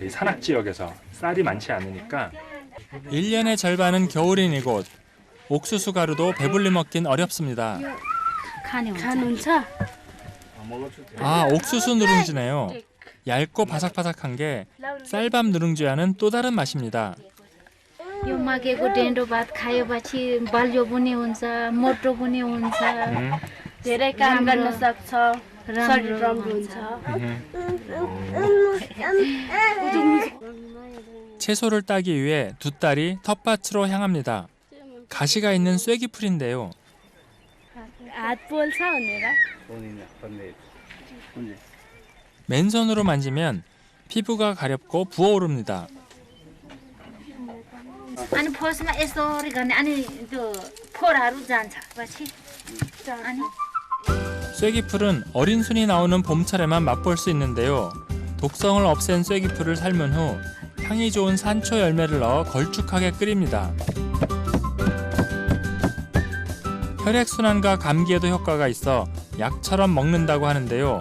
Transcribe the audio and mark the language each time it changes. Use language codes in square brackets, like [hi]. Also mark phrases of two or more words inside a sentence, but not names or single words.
[ko] 이 산악 지역에서 쌀이 많지 않으니까. 1년의 절반은 겨울인 이곳. 옥수수 가루도 배불리 먹긴 어렵습니다. 아, 옥수수 누룽지네요. 얇고 바삭바삭한 게 쌀밥 누룽지와는 또 다른 맛입니다. [ne] यो माघेको डेन्डो भात खाएपछि बलियो पनि हुन्छ मोटो पनि हुन्छ धेरै काम गर्न सक्छ शरीर राम्रो हुन्छ [ko] 채소를 따기 위해 두 딸이 텃밭으로 향합니다. 가시가 있는 쐐기풀인데요. [ne] हात पोल्छ भनेर [ko] 맨손으로 만지면 피부가 가렵고 부어오릅니다. [ne] अनि फर्स्टमा यसरी गर्ने अनि त्यो फोराहरू जान्छ पछि अनि [ko] 쐐기풀은 어린 순이 나오는 봄철에만 맛볼 수 있는데요. 독성을 없앤 쐐기풀을 삶은 후 향이 좋은 산초 열매를 넣어 걸쭉하게 끓입니다. 혈액순환과 감기에도 효과가 있어 약처럼 먹는다고 하는데요.